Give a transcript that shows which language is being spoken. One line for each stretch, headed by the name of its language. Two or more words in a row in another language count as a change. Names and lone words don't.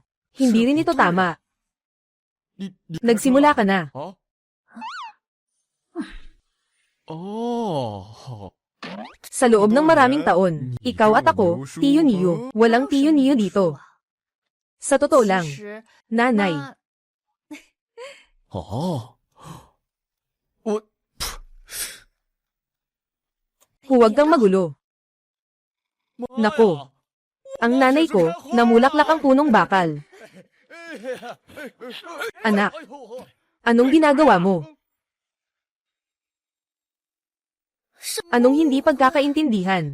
Filipino: Hindi rin ito tama. Nagsimula ka na. Sa loob ng maraming taon, ikaw at ako, Tiyo Niyo, walang Tiyo Niyo dito. Sa totoo lang,
Chinese: 其实
Filipino: nanay,
Chinese: 哦，我
Filipino: huwag kang magulo. Nako, ang nanay ko, namulaklak ang punong bakal. Anak, anong ginagawa mo? Anong hindi pagkakaintindihan?